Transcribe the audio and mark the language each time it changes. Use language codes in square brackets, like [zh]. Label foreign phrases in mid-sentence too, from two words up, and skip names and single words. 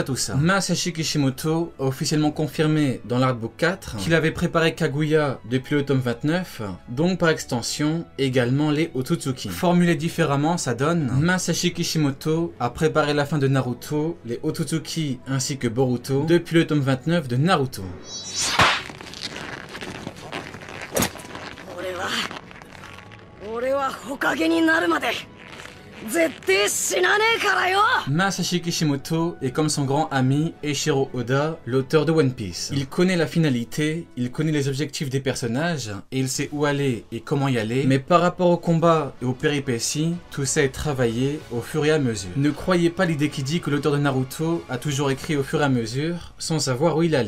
[fr] Masashi Kishimoto a officiellement confirmé dans l'artbook 4 qu'il avait préparé Kaguya depuis le tome 29, donc par extension également les Otsutsuki. Formulé différemment, ça donne Masashi Kishimoto a préparé la fin de Naruto, les Otsutsuki ainsi que Boruto depuis le tome 29 de Naruto. [ja] 俺は火影になるまで絶対死なねえからよ。 [fr] Masashi Kishimoto est comme son grand ami Eiichiro Oda, l'auteur de One Piece. Il connaît la finalité, il connaît les objectifs des personnages, et il sait où aller et comment y aller, mais par rapport au combat et aux péripéties, tout ça est travaillé au fur et à mesure. Ne croyez pas l'idée qui dit que l'auteur de Naruto a toujours écrit au fur et à mesure, sans savoir où il allait.